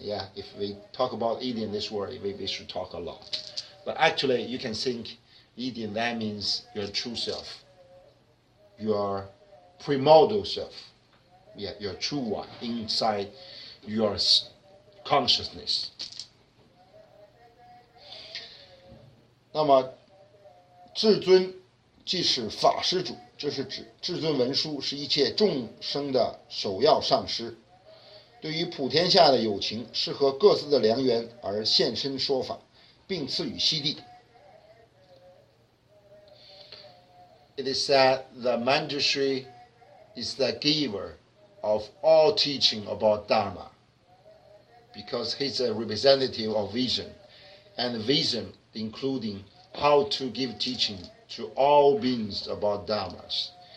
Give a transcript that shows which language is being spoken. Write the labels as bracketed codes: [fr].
[en] Yeah, if we talk about Indian in this world, we should talk a lot. But actually, you can think Indian, that means your true self, your primordial self, yeah, your true one inside your consciousness. [zh] 那么，至尊即是法施主，这是指至尊文殊是一切众生的首要上师，对于普天下的有情，适合各自的良缘而现身说法，并赐予悉地。 [en] It is said the Manjushri is the giver of all teaching about Dharma, because he's a representative of vision, and vision including how to give teaching to all beings about dharmas.